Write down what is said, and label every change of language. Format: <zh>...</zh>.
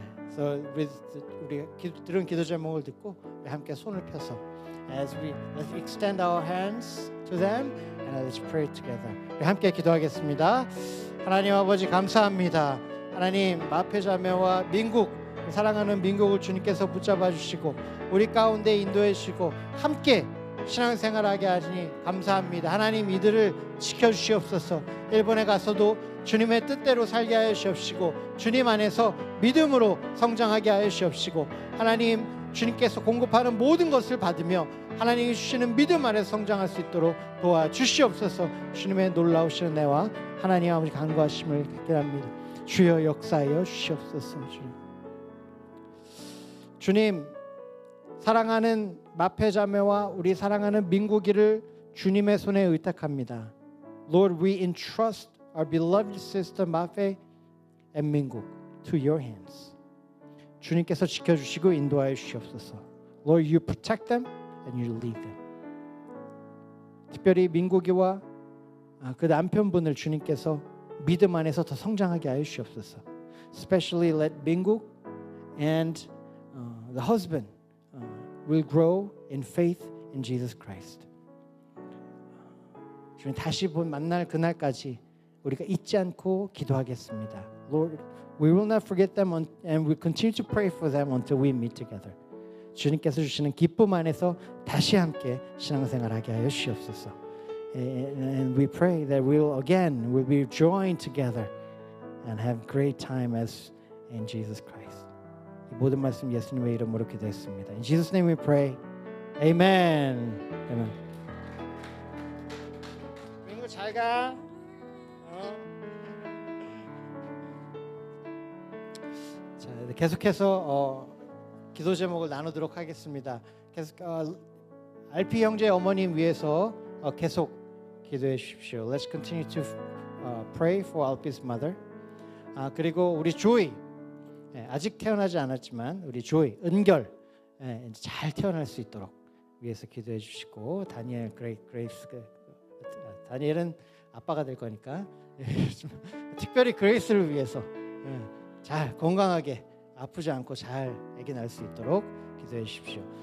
<en>So</en> <ko>우리 들은 기도 제목을 듣고 우리 함께 손을 펴서</ko> <en>let's extend our hands to them and let's pray together.</en> <ko>우리 함께 기도하겠습니다. 하나님 아버지 감사합니다. 하나님 마페자매와 민국 사랑하는 민국을 주님께서 붙잡아 주시고 우리 가운데 인도해 주시고 함께 신앙생활하게 하시니 감사합니다. 하나님 이들을 지켜주시옵소서. 일본에 가서도 주님의 뜻대로 살게 하여 주시옵시고 주님 안에서 믿음으로 성장하게 하여 주시옵시고 하나님 주님께서 공급하는 모든 것을 받으며 하나님이 주시는 믿음 안에서 성장할 수 있도록 도와주시옵소서. 주님의 놀라우신 은혜와 하나님 아버지 간구하심을 받게 합니다. 주여 역사하여 주시옵소서. 주님 사랑하는 마페자매와 우리 사랑하는 민국이를 주님의 손에 의탁합니다.</ko> <en>Lord, we entrust our beloved sister Mafe and Minguk to your hands.</en> <ko>주님께서 지켜주시고 인도하여 주시옵소서.</ko> <en>Lord, you protect them and you lead them.</en> <ko>특별히 민국이와 그 남편분을 주님께서 믿음 안에서 더 성장하게 하여 주시옵소서.</ko> <en>Especially let Minguk and the husband will grow in faith in Jesus Christ.</en> <ko>주님 다시 만날 그날까지 우리가 잊지 않고 기도하겠습니다.</ko> <en>Lord, we will not forget them and we continue to pray for them until we meet together.</en> <ko>주님께서 주시는 기쁨 안에서 다시 함께 신앙생활하게 하여 주시옵소서.</ko> <en>And we pray that we'll be joined together and have great time as in Jesus Christ.</en> <ko>이 모든 말씀 예수님의 이름으로 기도했습니다.</ko> <en>In Jesus' name we pray. Amen. Amen.</en> <ko>민구 잘 가. 자, 계속해서 기도 제목을 나누도록 하겠습니다. 계속 RP 형제 어머님 위해서 계속 기도해 주십시오.</ko> <en>Let's continue to pray for RP's mother.</en> <ko>그리고 우리 조이 아직 태어나지 않았지만 우리 조이 은결 잘 태어날 수 있도록 위해서 기도해 주시고 다니엘 그레이스 다니엘은 아빠가 될 거니까 특별히 그레이스를 위해서 잘 건강하게 아프지 않고 잘 아기 낳을 수 있도록 기도해 주십시오.</ko>